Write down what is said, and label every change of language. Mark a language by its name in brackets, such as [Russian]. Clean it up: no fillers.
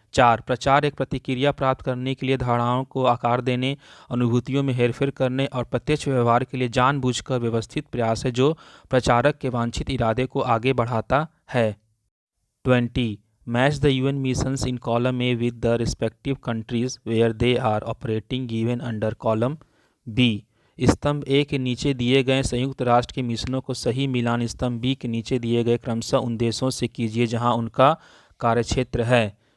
[Hindi] 4. प्रचार एक प्रतिक्रिया प्राप्त करने के लिए धारणाओं को आकार देने, अनुभूतियों में हेरफेर करने और प्रत्यक्ष व्यवहार के लिए जानबूझकर व्यवस्थित प्रयास है जो प्रचारक के वांछित इरादे को आगे बढ़ाता है। 20. [English] Match the UN missions in column A with the respective countries where they are operating given under column B. [Hindi] स्तंभ ए के नीचे दिए गए संयुक्त राष्ट्र के मिशनों को सही मिलान स्तंभ बी के नीचे दिए गए क्रमशः उन देशों से कीजिए जहां उनका कार्यक्षेत्र है।